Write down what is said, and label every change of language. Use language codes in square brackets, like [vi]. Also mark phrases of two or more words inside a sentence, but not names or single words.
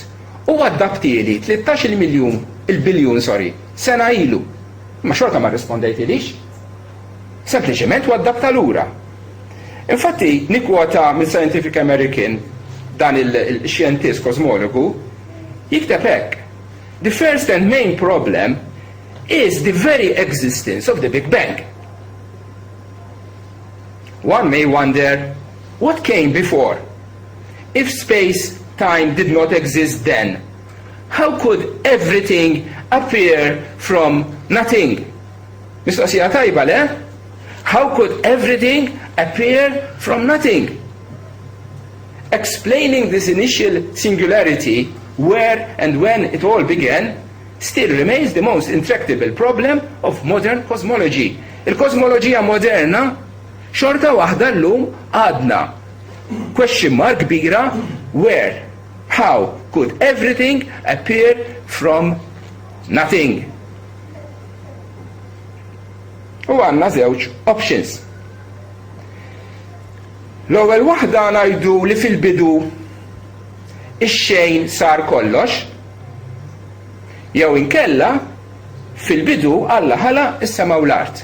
[mt] U għaddabtieli 13 biljun sena ilu. Ma xorta ma rispondejtilix. Sempliċement u għaddabta lura. Infatti, nikwota mill Scientific American dan il-xjentist kosmologu jikteb hekk: [en] The first and main problem is the very existence of the Big Bang. One may wonder, what came before? If space-time did not exist then, how could everything appear from nothing? [mt] Mistoqsija tajba, le? [en] How could everything appear from nothing? Explaining this initial singularity, where and when it all began, still remains the most intractable problem of modern cosmology. [mt] Il-kosmoloġija moderna xorta waħda llum għadna [en] question mark [mt] kbira: [en] where, how could everything appear from nothing? [mt] U għandna żewġ options. L-ewwel waħda ngħidu li fil-bidu ix-xejn sar kollox, jew inkella fil-bidu Alla ħala is-sema u l-art.